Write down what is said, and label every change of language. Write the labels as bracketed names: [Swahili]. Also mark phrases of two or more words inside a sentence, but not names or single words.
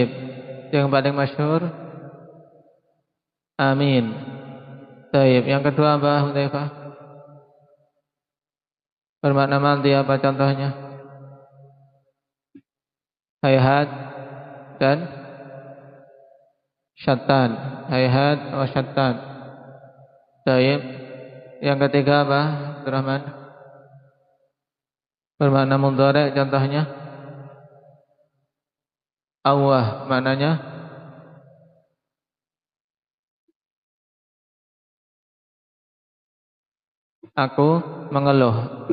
[Indonesian] Yang paling masyhur amin. Baik. Yang kedua apa, Hudzaifah? Bermakna madhi apa contohnya? Hayhat dan syattan. [Arabic] هيهات وشتان. [Indonesian] Baik. Yang ketiga apa, Abdurrahman? Bermakna mudhari, contohnya awah, maknanya aku mengeluh.